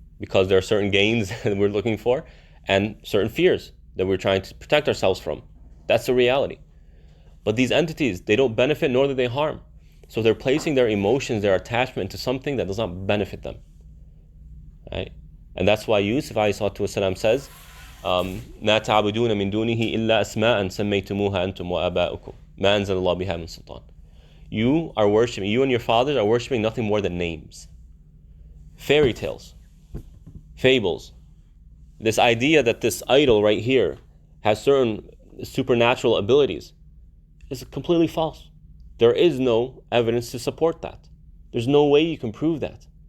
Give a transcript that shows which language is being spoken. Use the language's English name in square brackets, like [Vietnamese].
[English] Because there are certain gains that we're looking for and certain fears that we're trying to protect ourselves from. That's the reality. But these entities, they don't benefit nor do they harm. So they're placing their emotions, their attachment to something that does not benefit them, right? And that's why Yusuf ﷺ says, [Arabic] "لا تعبدون من دونه إلا أسماء سميتموها أنتم وآباؤكم ما أنزل الله بها من سلطان." [English] You and your fathers are worshiping nothing more than names, fairy tales, fables. This idea that this idol right here has certain supernatural abilities is completely false. There is no evidence to support that. There's no way you can prove that.